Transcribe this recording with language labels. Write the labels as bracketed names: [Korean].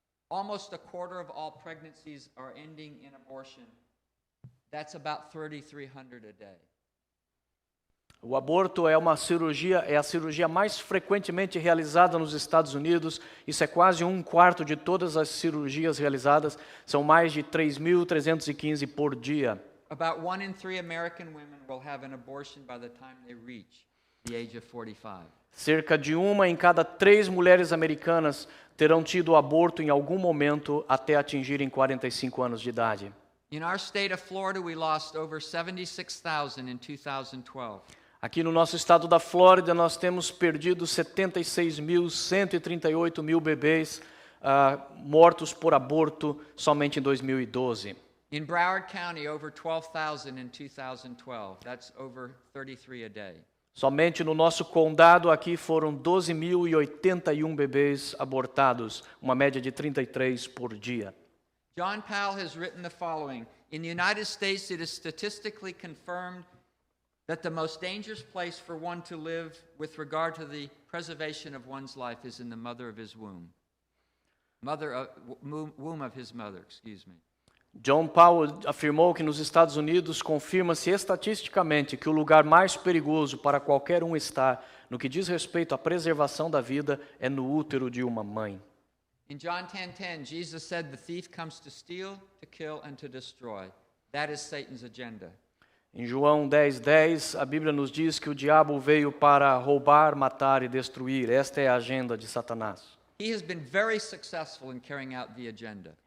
[English] Almost a quarter of all pregnancies are ending in abortion. That's about 3,300 a day. [Portuguese] O aborto é a cirurgia mais frequentemente realizada nos Estados Unidos. Isso é quase 1/4 de todas as cirurgias realizadas. São mais de 3.315 por dia. [English] about 1 in 3 American women will have an abortion by the time they reach the age of 45. [Portuguese] Cerca de 1 em cada 3 mulheres americanas terão tido aborto em algum momento até atingirem 45 anos de idade. [English] In our state of Florida, we lost over 76,000 in 2012. [Portuguese] Aqui no nosso estado da Flórida, nós temos perdido 76.138 bebês mortos por aborto somente em 2012. [English] In Broward County, over 12,000 in 2012. That's over 33 a day. [Portuguese] Somente no nosso condado aqui foram 12.081 bebês abortados, uma média de 33 por dia. [English] John Powell has written the following. In the United States, it is statistically confirmed that the most dangerous place for one to live with regard to the preservation of one's life is in the mother of his womb. Womb of his mother, excuse me. [Portuguese] John Powell afirmou que nos Estados Unidos confirma-se estatisticamente que o lugar mais perigoso para qualquer um estar no que diz respeito à preservação da vida é no útero de uma mãe. [English] In John 10:10, Jesus said, "The thief comes to steal, to kill, and to destroy." That is Satan's agenda. [Portuguese] Em João 10:10, a Bíblia nos diz que o diabo veio para roubar, matar e destruir. Esta é a agenda de Satanás. [English] He has been very successful in carrying out the agenda.